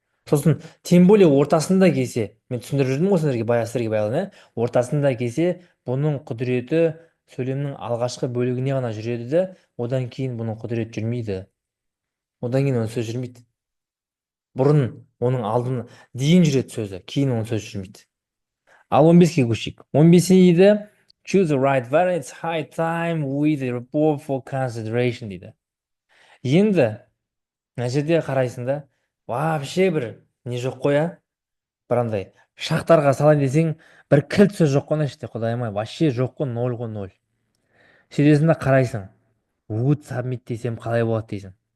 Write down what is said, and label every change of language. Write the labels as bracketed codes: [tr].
[kk] Сосын тем более ортасында келсе, мен түсіндіріп жүрдім ғой сіздерге баяғыдан, ортасында келсе, бұның құдіреті сөйлемнің алғашқы бөлігіне ғана жүреді де, одан кейін бұның құдіреті жүрмейді. Одан кейін оның сөз жүрмейді. Бұрын оның алдын дейін жүреді сөзі, кейін оның сөзі жүрмейді. Ал 15-ке көшейік. [en] 15 дейді, choose the right variant, it's high time with the report for consideration дейді. [kk] Енді мына жерде қарайсың да, вообще бір не жоқ қой, бір андай шақтарға салайын десең, бір кілт сөз жоқ қой мына іште, құдайым ай, вообще жоқ қой, ноль ғой, ноль. Сөйтесің да қарайсың, [en] would submit [kk] десем қалай болады дейсің.